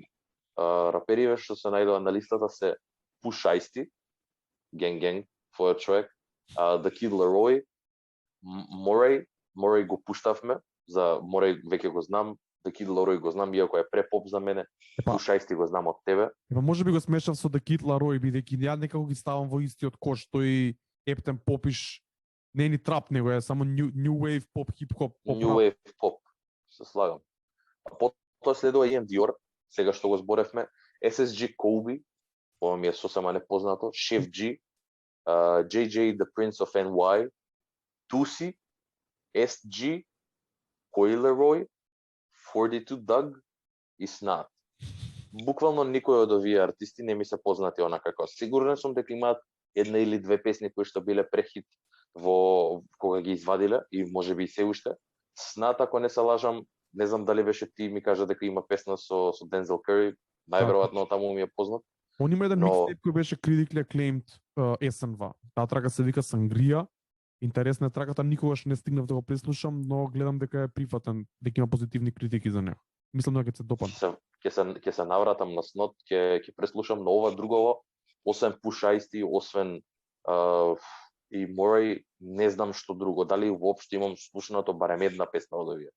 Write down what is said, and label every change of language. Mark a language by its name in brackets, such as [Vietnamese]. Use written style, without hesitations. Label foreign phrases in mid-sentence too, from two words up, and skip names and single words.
[Macedonian] Рапериве што се најдоа на листата се Push Ice-T, Gang Gang, твојот човек, The Kid Laroi, Morey го пуштавме, за Morey веќе го знам, The Kid Laroi го знам, иако е препоп за мене, Push Ice-T го знам од тебе. Може би го смешав со The Kid Laroi, бидејќи ја некако ги ставам во истиот кош, тој ептен попиш, не е ни трап, него е само [English] new wave pop, hip-hop, pop. New wave pop, [Macedonian] се слагам. А потоа следува Ian Dior, сега што го зборевме, SSG Kobe, ова ми е сосема непознато, Chef G, JJ The Prince of NY, Tusi, SG, Coileroy, 42 Doug и Snat. Буквално никој од овие артисти не ми се познати онака како. Сигурен сум дека имаат една или две песни кои што биле прехит во кога ги извадиле и можеби и се уште. Snat, ако не се лажам, не знам дали беше ти ми кажа дека има песна со Denzel Curry, најверојатно таму ми е познат. Он има еден микстейп кој беше [English] critically acclaimed [Macedonian] есенва. Таа трака се вика Сангрија. Интересна е траката, никогаш не стигнав да го преслушам, но гледам дека е прифатен, дека има позитивни критики за него. Мислам дека ќе се допадне. Ќе се навратам на снот, ќе преслушам, но ова другово, освен Push Ice-T, освен и Morey, не знам што друго, дали воопшто имам слушнато барем една песна од овие.